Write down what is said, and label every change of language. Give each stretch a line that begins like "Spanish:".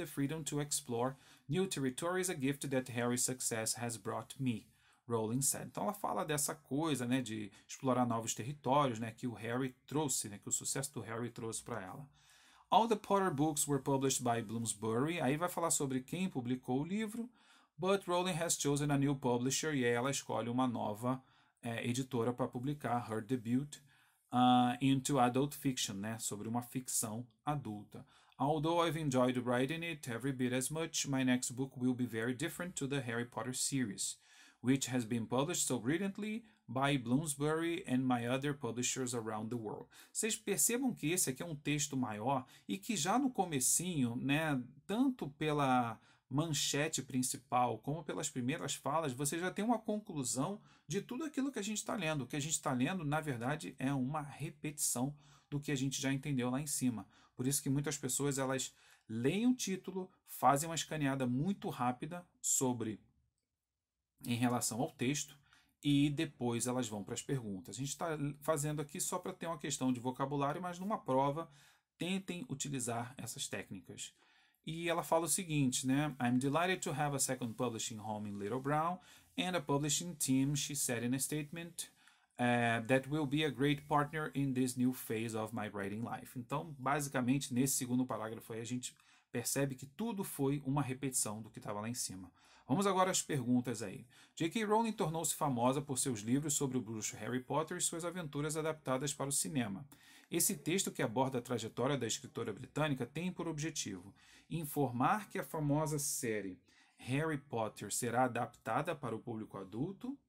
English: The freedom to explore new territory is a gift that Harry's success has brought me, Rowling said.
Portuguese: Então ela fala dessa coisa, né, de explorar novos territórios, né, que o Harry trouxe, né, que o sucesso do Harry trouxe para ela.
English: All the Potter books were published by Bloomsbury.
Portuguese: Aí vai falar sobre quem publicou o livro.
English: But Rowling has chosen a new publisher.
Portuguese: E aí ela escolhe uma nova editora para publicar
English: her debut into adult fiction,
Portuguese: né? Sobre uma ficção adulta.
English: Although I've enjoyed writing it every bit as much, my next book will be very different to the Harry Potter series, which has been published so brilliantly by Bloomsbury and my other publishers around the world.
Portuguese: Vocês percebam que esse aqui é um texto maior e que já no comecinho, né, tanto pela manchete principal como pelas primeiras falas, você já tem uma conclusão de tudo aquilo que a gente está lendo. O que a gente está lendo, na verdade, é uma repetição do que a gente já entendeu lá em cima. Por isso que muitas pessoas elas leem o título, fazem uma escaneada muito rápida em relação ao texto e depois elas vão para as perguntas. A gente está fazendo aqui só para ter uma questão de vocabulário, mas numa prova tentem utilizar essas técnicas. E ela fala o seguinte, né?
English: I'm delighted to have a second publishing home in Little Brown and a publishing team, she said in a statement, that will be a great partner in this new phase of my writing life.
Portuguese: Então, basicamente, nesse segundo parágrafo aí, a gente percebe que tudo foi uma repetição do que estava lá em cima. Vamos agora às perguntas aí. J.K. Rowling tornou-se famosa por seus livros sobre o bruxo Harry Potter e suas aventuras adaptadas para o cinema. Esse texto, que aborda a trajetória da escritora britânica, tem por objetivo informar que a famosa série Harry Potter será adaptada para o público adulto.